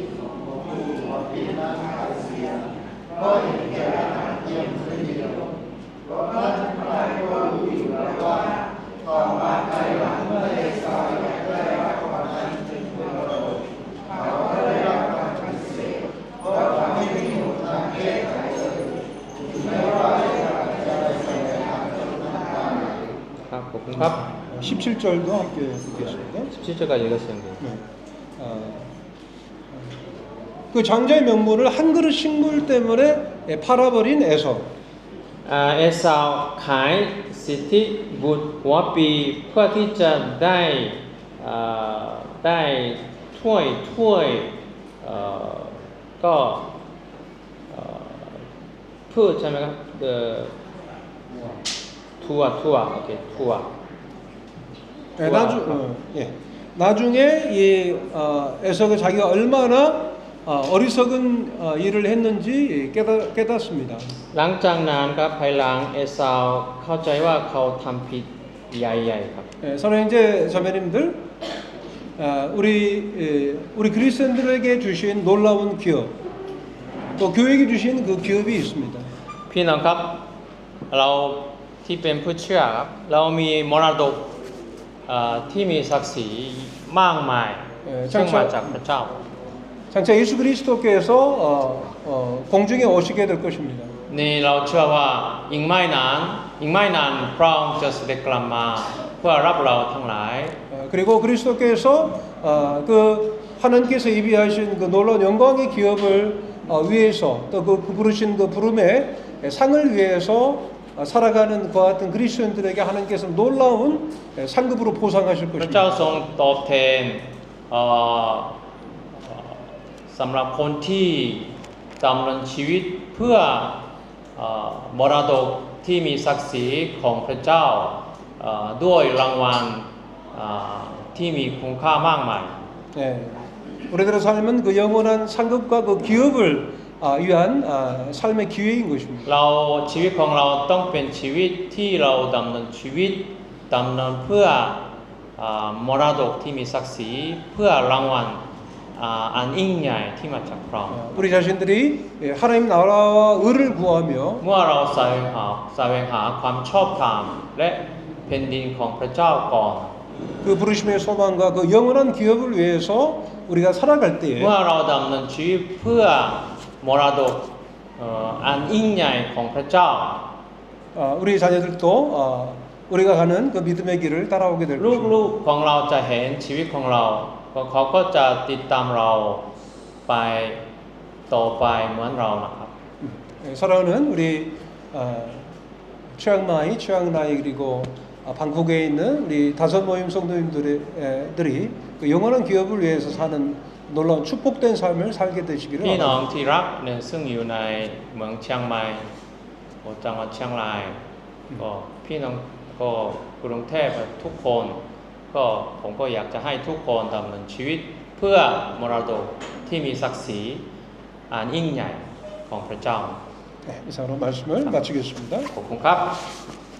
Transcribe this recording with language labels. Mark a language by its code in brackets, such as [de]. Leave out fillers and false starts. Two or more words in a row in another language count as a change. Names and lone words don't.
[th] ของผู้ผิดนั้นขาดเสียเพราะเห็นแก่อาหารเพียงมื้อเดียวเพราะท่านทั้งหลายก็รู้อยู่แล้วว่าต่อมาภายหลังเมื่อเอสาวอยากได้รับความนั้นเป็นมรดกเขาก็ได้รับการปฏิเสธเพราะเขาไม่มีหนทางแก้ไขเลยถึงแม้ว่าจะแสวงหาจนทำได้ ครับขอบคุณครับ [ko] 17절도 함께 읽겠습니다. 17절까지 읽었어요. 네. 그 장자의 명분을 한 그릇 식물 때문에 팔아버린 에서. [th] เอสาวขายสิทธิบุตรหัวปีเพื่อที่จะได้ถ้วยก็พืชใช่ไหมครับถั่วโอเคถั่ว [ko] 나중에 이 에서가 자기가 얼마나 어리석은 일을 했는지 깨닫습니다. [th] หลังจากนั้นครับภายหลังเอสาวเข้าใจว่าเขาทำผิดใหญ่ๆครับ [ko] 사랑하는 이제 자매님들, 우리 그리스도인들에게 주신 놀라운 기업, 또 교회에게 주신 그 기업이 있습니다. [th] พี่น้องครับเราที่เป็นผู้เชื่อครับเรามีมรดกที่มีศักดิ์ศรีมากมายซึ่งมาจากพระเจ้า [ko] 장차 예수 그리스도께서 공중에 오시게 될 것입니다. [th] นี่เราเชื่อว่าอีกไม่นานพระองค์จะเสด็จกลับมาเพื่อรับเราทั้งหลาย [ko] 그리고 그리스도께서 그 하나님께서 예비하신 그 놀라운 영광의 기업을 위해서 또 그 부르신 그 부름의 상을 위해서 살아가는 그와 같은 그리스도인들에게 하나님께서 놀라운 상급으로 보상하실 [th] พระเจ้า [ko] 것입니다. [th] ทรงตอบแทนสำหรับคนที่ดำเนินชีวิตเพื่อมรดกที่มีศักดิ์ศรีของพระเจ้าด้วยรางวัลที่มีคุณค่ามากมาย [ko] 네. 우리들의 삶은 그 영원한 상급과 그 기업을 위한 삶의 기회인 것입니다. [th] เราชีวิตของเราต้องเป็นชีวิตที่เราดำเนินชีวิตดำเนินเพื่อมรดกที่มีศักดิ์ศรีเพื่อรางวัลอันยิ่งใหญ่ที่มาจากพระองค์ [ko] 우리 자신들이 하나님 나라와 의를 구하며 [th] เมื่อเราแสวงหาความชอบธรรมและแผ่นดินของพระเจ้าก่อน [ko] 그 부르심의 소망과 그 영원한 기업을 위해서 우리가 살아갈 때에 [th] เมื่อเราดำเนินชีวิตเพื่อมรดกอันยิ่งใหญ่ของพระเจ้า [ko] 우리 자녀들도 우리가 가는 그 믿음의 길을 따라오게 될 [th] ลู [ko] 것입니다. [th] กๆของเราจะเห็นชีวิตของเราเขาก็จะติดตามเราไปต่อไปเหมือนเรานะครับ [ko] 사랑하는 우리 최양나이 그리고 방콕에 있는 우리 다섯 모임 성도님들이 그 영원한 기업을 위해서 사는 놀라운 축복된 삶을 살게 되시기를 [th] พี่น้อง [ko] 바랍니다. [th] ที่รักเนี่ยซึ่งอยู่ในเมืองเชียงใหม่จังหวัดเชียงรายก็พี่น้องก็กรุงเทพทุกคนก็ผมก็อยากจะให้ทุกคนดำเนินชีวิตเพื่อมรดกที่มีศักดิ์ศรีอันยิ่งใหญ่ของพระเจ้า [ko] 네, 이상으로 말씀을 마치겠습니다. [th] ขอบคุณครับ